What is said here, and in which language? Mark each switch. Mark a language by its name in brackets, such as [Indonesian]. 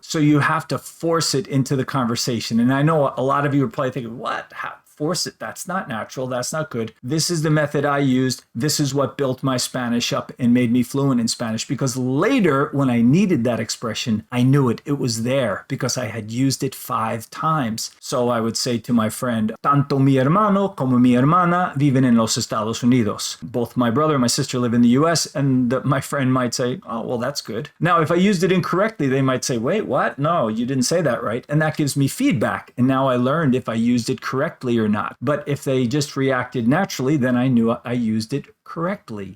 [English] So you have to force it into the conversation. And I know a lot of you are probably thinking, what? How? Force it. That's not natural. That's not good. This is the method I used. This is what built my Spanish up and made me fluent in Spanish, because later when I needed that expression, I knew it. It was there because I had used it 5 times. So I would say to my friend, [Spanish] tanto mi hermano como mi hermana viven en los Estados Unidos. [English] Both my brother and my sister live in the US, and my friend might say, oh, well, that's good. Now, if I used it incorrectly, they might say, wait, what? No, you didn't say that right. And that gives me feedback. And now I learned if I used it correctly or not. But if they just reacted naturally, then I knew I used it correctly.